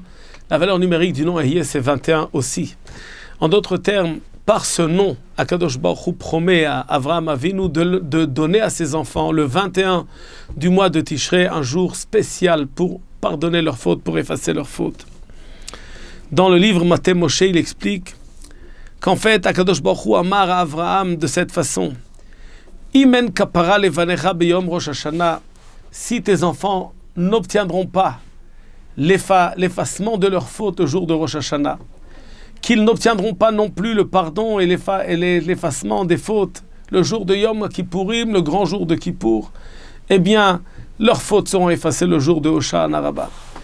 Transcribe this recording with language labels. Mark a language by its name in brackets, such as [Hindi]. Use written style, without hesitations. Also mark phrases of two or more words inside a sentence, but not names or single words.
[French] La valeur numérique du nom Ehyeh, c'est 21 aussi. En d'autres termes, par ce nom, [Hebrew] הקדוש ברוך הוא [French] promet à Avraham Avinu de donner à ses enfants le 21 du mois de Tishrei un jour spécial pour pardonner leurs fautes, pour effacer leurs fautes. Dans le livre Maté Moshe, il explique qu'en fait, [Hebrew] הקדוש ברוך הוא אמר [French] à Avraham de cette façon. [Hebrew] אם אין כפרה לבניך ביום ראש השנה, [French] si tes enfants n'obtiendront pas l'effacement de leurs fautes au jour de Rosh Hashanah, qu'ils n'obtiendront pas non plus le pardon et l'effacement des fautes le jour de Yom Kippourim, le grand jour de Kippour, eh bien, leurs fautes seront effacées le jour de Hoshana Rabbah.